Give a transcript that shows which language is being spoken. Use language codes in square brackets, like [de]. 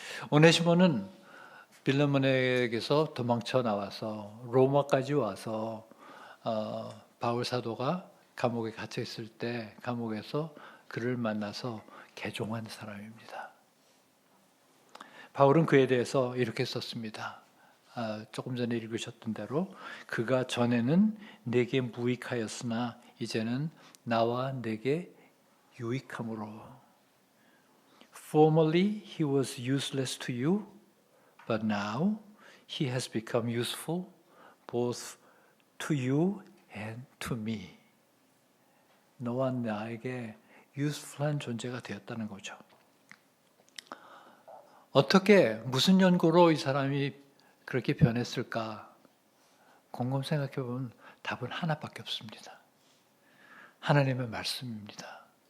[ko] 오네시모는 빌레몬에게서 도망쳐 나와서 로마까지 와서 바울 사도가 감옥에 갇혀 있을 때 감옥에서 그를 만나서 개종한 사람입니다. 바울은 그에 대해서 이렇게 썼습니다. 조금 전에 읽으셨던 대로 그가 전에는 내게 무익하였으나 이제는 나와 내게 유익함으로. [en] Formerly he was useless to you, but now he has become useful both to you and to me. [ko] 너와 나에게 useful한 존재가 되었다는 거죠. 어떻게, 무슨 연고로 이 사람이 그렇게 변했을까? 곰곰 생각해 보면 답은 하나밖에 없습니다. 하나님의 말씀입니다.